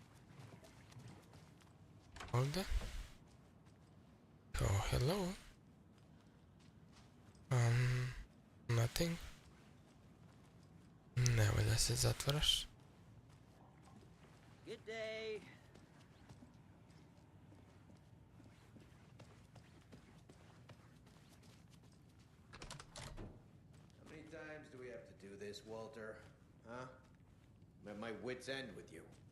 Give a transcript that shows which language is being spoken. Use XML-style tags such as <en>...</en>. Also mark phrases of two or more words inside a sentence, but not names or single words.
<bs>Ovdje.</bs> <en>Oh, hello. Nothing.</en> <bs>Nemoj da se zatvaraš.</bs> <en>Good day. How many times do we have to do this, Walter? Huh? I'm at my wit's end with you.</en>